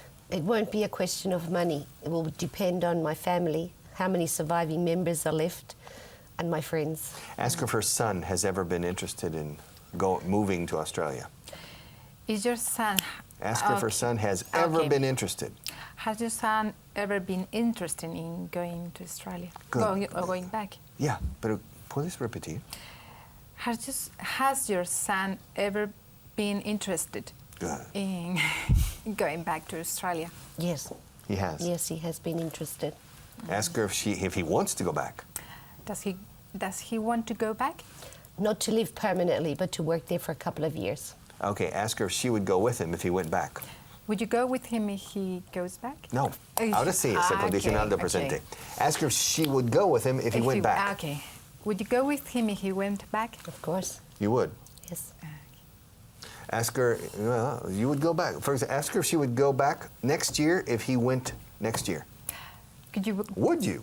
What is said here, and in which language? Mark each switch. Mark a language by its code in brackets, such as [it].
[en] It won't be a question of money. It will depend on my family, how many surviving members are left, and my friends. Ask her if her son has ever been interested in moving to Australia. Is your son? Ask her if her son has ever Okay. been interested. Has your son ever been interested in going to Australia? Good. Going back? [es] Yeah, pero ¿puedes repetir? [en] Has your son ever been interested Good. in going back to Australia? Yes. He has. Yes, he has been interested. Ask her if he wants to go back. Does he want to go back? Not to live permanently, but to work there for a couple of years. Okay, ask her if she would go with him if he went back. Would you go with him if he goes back? No. [es] Ahora sí, es el condicional del presente. [en] Ask her if she would go with him if he went back. Okay. Would you go with him if he went back? Of course. You would. Yes. Ask her, well, you would go back. For example, ask her if she would go back next year if he went next year. Would you?